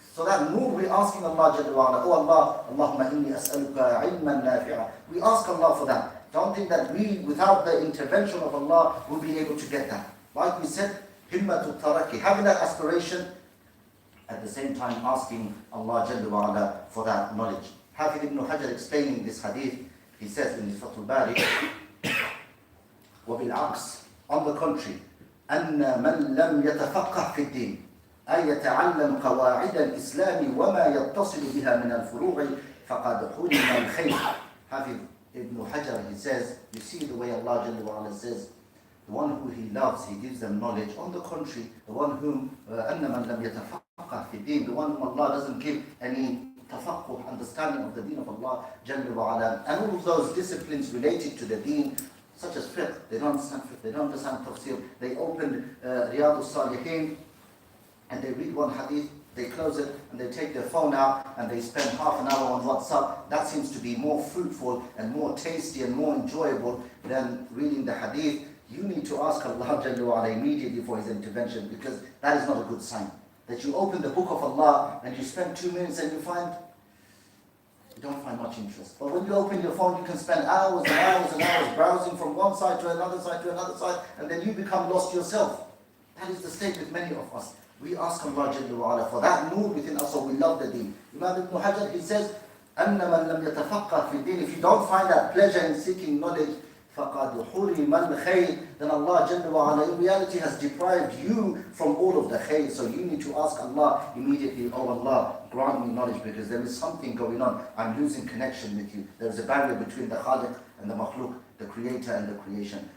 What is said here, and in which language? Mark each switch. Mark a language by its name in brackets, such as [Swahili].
[English] So that nur, we're asking Allah Jalla wa Ala, oh Allah, [Arabic] Allahumma inni as'aluka ilman nafi'a. [English] We ask Allah for that. Don't think that we, without the intervention of Allah, will be able to get that. Like we said, himmatu taraki, having that aspiration, at the same time asking Allah Jalla wa Ala for that knowledge. Hafidh ibn Hajar explaining this hadith, he says in his Fathul Bari, [Arabic] وَبِالْعَكْسِ, [English] on the contrary, [Arabic] أَنَّ مَنْ لَمْ يَتَفَقَّهْ فِي الدِّينِ أي يتعلم قواعد الإسلام وما يتصل بها من الفروع فقد حرم الخير. [English] Hafidh ibn Hajar, he says, you see the way Allah Jalla wa Ala says, the one who He loves, He gives them knowledge. On the contrary, the one whom [Arabic] أَنَّ مَنْ لَمْ يَتَفَقَّهْ فِي الدِّينِ, [English] the one whom Allah doesn't give any tafaqquh, understanding of the deen of Allah Jalla wa Ala, and all of those disciplines related to the deen, such as fiqh, they don't understand fiqh, they don't understand tafsir. They open Riyadh al-Salihin and they read one hadith They close it and they take their phone out and they spend half an hour on WhatsApp. That seems to be more fruitful and more tasty and more enjoyable than reading the hadith. You need to ask Allah Jalla wa Ala immediately for His intervention, because that is not a good sign. That you open the book of Allah and you spend 2 minutes and you don't find much interest. But when you open your phone, you can spend hours and hours and hours browsing from one side to another side to another side, and then you become lost yourself. That is the state with many of us. We ask Allah Jalla wa Ala for that mood within us, so we love the deen. [Arabic] Imam Ibn Hajar, [English] he says, [Arabic] أَنَّ مَنْ لَمْ يَتَفَقَّهْ فِي الدِّينِ. [English] If you don't find that pleasure in seeking knowledge, [Arabic] فَقَدْ حُرِمَ الْخَيْرِ, [English] then Allah Jalla wa Ala in reality has deprived you from all of the khayr. So you need to ask Allah immediately, oh Allah, grant me knowledge, because there is something going on. I'm losing connection with you. There is a barrier between the Khaliq and the Makhluk, the creator and the creation.